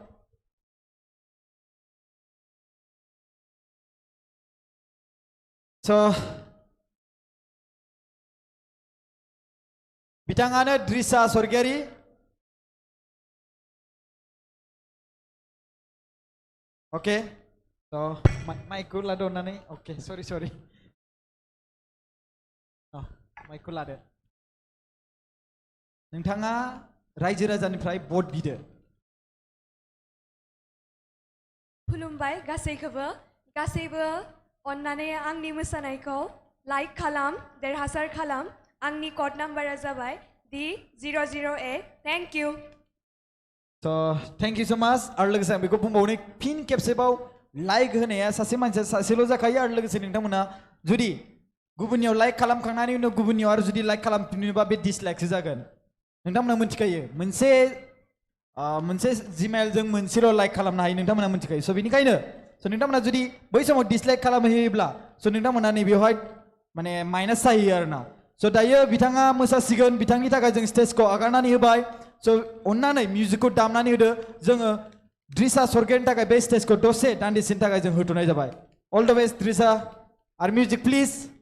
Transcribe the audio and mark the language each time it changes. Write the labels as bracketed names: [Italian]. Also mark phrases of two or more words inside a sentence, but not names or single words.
[Bodo] स' बिथाङानो द्रिसा स्वर्गियारि ओके स' माइकखौ लादो अननानै अके सरि माइकखौ लादो नोंथाङा रायजो राजानिफ्राय भट बिदो खुलुमबाय गासैखौबो गासैबो अन्नानै आंनि मोसानायखौ लाइक खालाम देरहासार खालाम आंनि कड नाम्बारा जाबाय D008 [English] thank you So thank you so much [Bodo] आरो लोगोसे आं बेखौ बुंबावनो फिन खेबसेबाव लाइक होनाया सासे मानसिया सासेल' जाखायो आरो लोगोसे नोंथांमोना जुदि गुबुननियाव लाइक खालामखांनायनि उनाव गुबुननियाव आरो जुदि लाइक खालामफिनोबा बे डिसलाइकसो जागोन नोंथांमोना मिथिखायो मोनसे जिमेलजों मोनसेल' लाइक खालामनो हायो नोंथांमोना मिथिखायो स' बेनिखायनो नोंथांमोना जुदि बै समाव डिसलाइक खालामहैयोब्ला स' नोंथांमोना नैबेवहाय माने माइनास जाहैयो आरोना स' दायो बिथाङा मोसासिगोन बिथांनि थाखाय जों स्टेजखौ आगारनानै होबाय स' अन्नानै मिउजिकखौ दामनानै होदो जोङो द्रिसा सरगेरनि थाखाय बे स्टेजखौ दसे दान्दिसेनि थाखाय जों होथ'नाय जाबाय [English] all the best [Bodo] द्रिसा आरो [English] music please